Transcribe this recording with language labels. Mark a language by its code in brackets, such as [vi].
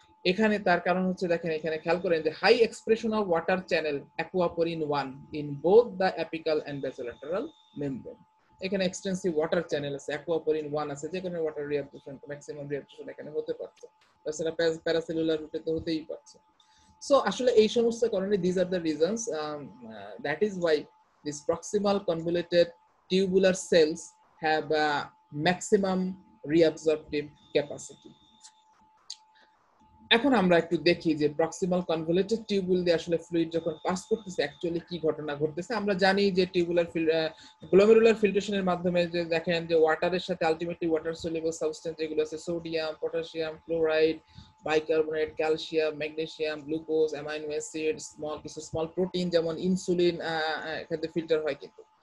[bn] এখানে তার কারণ হচ্ছে দেখেন এখানে খেয়াল করেন যে [en] High expression of water channel aquaporin 1 in both the apical and basolateral membrane. [bn] এখানে এক্সটেন্সিভ ওয়াটার চ্যানেল আছে, অ্যাকুয়াপোরিন 1 আছে, যে কারণে ওয়াটার রিঅ্যাবজর্পশন ম্যাক্সিমাম রিঅ্যাবজর্পশন এখানে হতে পারছে, তাছাড়া প্যারাসেলুলার রুটে তো হতেই পারছে। [en] so [bn] আসলে এই সমস্ত কারণে [en] these are the reasons that is why these proximal convoluted tubular cells have a maximum reabsorptive capacity। [bn] এখন আমরা একটু দেখি যে প্রক্সিমাল কনভলিউটেড টিউবুল দিয়ে আসলে ফ্লুইড যখন পাস করতেছে অ্যাকচুয়ালি কি ঘটনা ঘটতেছে। আমরা জানি যে টিউবুলার গ্লোমেরুলার ফিল্ট্রেশনের মাধ্যমে যে দেখেন যে ওয়াটারের সাথে আলটিমেটলি ওয়াটার সলিউবল সাবস্টেন্স যেগুলো আছে sodium, potassium, chloride, bicarbonate, calcium, magnesium, glucose, amino acid, কিছু স্মল প্রোটিন যেমন ইনসুলিন এখানে ফিল্টার হয় কিন্তু।